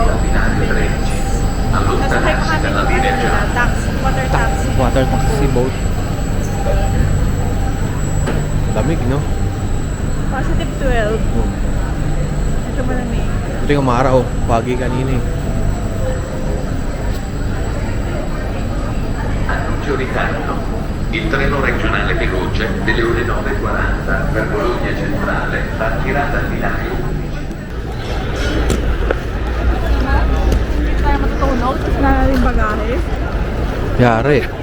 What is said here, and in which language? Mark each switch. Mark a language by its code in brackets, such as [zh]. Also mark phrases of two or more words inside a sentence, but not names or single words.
[tl] Nasakay pa kami ng [en] water taxi. Water taxi boat. [tl] Lamig, no? Positive 12. Oh. Ito malamig. Ito yung umaraw. Pagi kanina eh. [it] Ritardo. Il treno regionale veloce delle ore 9:40 per Bologna Centrale partirà dal binario 11. [tl] Hindi tayo matutunaw. Wala na rin bagahe. Yari.